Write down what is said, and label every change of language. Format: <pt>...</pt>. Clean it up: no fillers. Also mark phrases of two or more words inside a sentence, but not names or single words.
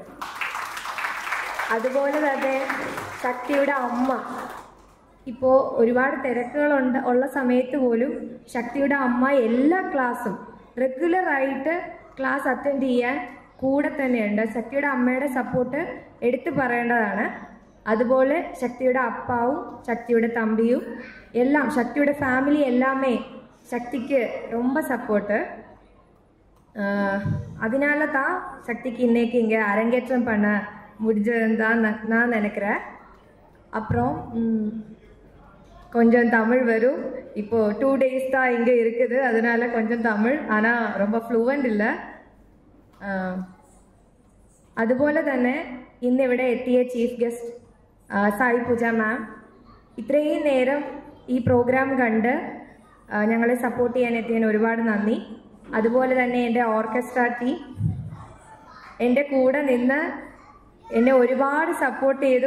<ml>അതുപോലെ തന്നെ ശക്തിയുടെ അമ്മ, ഇപ്പോൾ ഒരുപാട് ഉള്ള സമയത്ത് പോലും ശക്തിയുടെ അമ്മ എല്ലാ ക്ലാസ്സും റെഗുലറായിട്ട് ക്ലാസ് അറ്റൻഡ് ചെയ്യാൻ കൂടെ തന്നെയുണ്ട്. ശക്തിയുടെ അമ്മയുടെ സപ്പോർട്ട് എടുത്തു പറയേണ്ടതാണ്. അതുപോലെ ശക്തിയുടെ അപ്പാവും ശക്തിയുടെ തമ്പിയും എല്ലാം, ശക്തിയുടെ ഫാമിലി எல்லாமே ശക്തിക്ക്</ml> <ta>ரொம்ப சப்போர்ட்டு. அதனால தான் சக்திக்கு இன்னைக்கு இங்கே அரங்கேற்றம் பண்ண முடிஞ்சதுன்னு தான் நான் நினைக்கிறேன். அப்புறம் கொஞ்சம் தமிழ் வரும். இப்போது 2 days தான் இங்கே இருக்குது, அதனால கொஞ்சம் தமிழ், ஆனால் ரொம்ப</ta> <ml>ഫ്ലുവൻ്റ് ഇല്ല. അതുപോലെ തന്നെ ഇന്നിവിടെ എത്തിയ ചീഫ് ഗസ്റ്റ് സായി പൂജ മാം, ഇത്രയും നേരം ഈ പ്രോഗ്രാം കണ്ട് ഞങ്ങളെ സപ്പോർട്ട് ചെയ്യാൻ എത്തിയതിന് ഒരുപാട് നന്ദി. അതുപോലെ തന്നെ എൻ്റെ ഓർക്കസ്ട്ര ടീം എൻ്റെ കൂടെ നിന്ന് എന്നെ ഒരുപാട് സപ്പോർട്ട് ചെയ്തു.</ml>